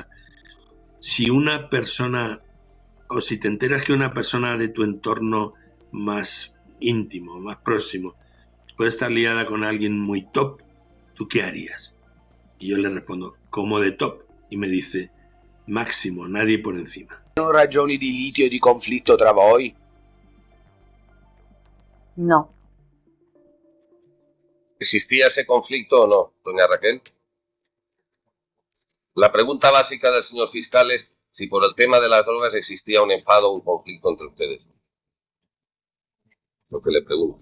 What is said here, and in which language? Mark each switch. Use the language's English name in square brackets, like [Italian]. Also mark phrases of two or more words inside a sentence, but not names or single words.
[Spanish] Si una persona, o si te enteras que una persona de tu entorno más íntimo, más próximo, puede estar liada con alguien muy top, ¿tú qué harías? Y yo le respondo: ¿cómo de top? Y me dice: máximo, nadie por encima. [Italian] ¿No ragioni di litio e di conflitto tra voi? [Spanish] No. ¿Existía ese conflicto o no, doña Raquel? La pregunta básica del señor fiscal es si por el tema de las drogas existía un enfado o un conflicto entre ustedes. Lo que le pregunto.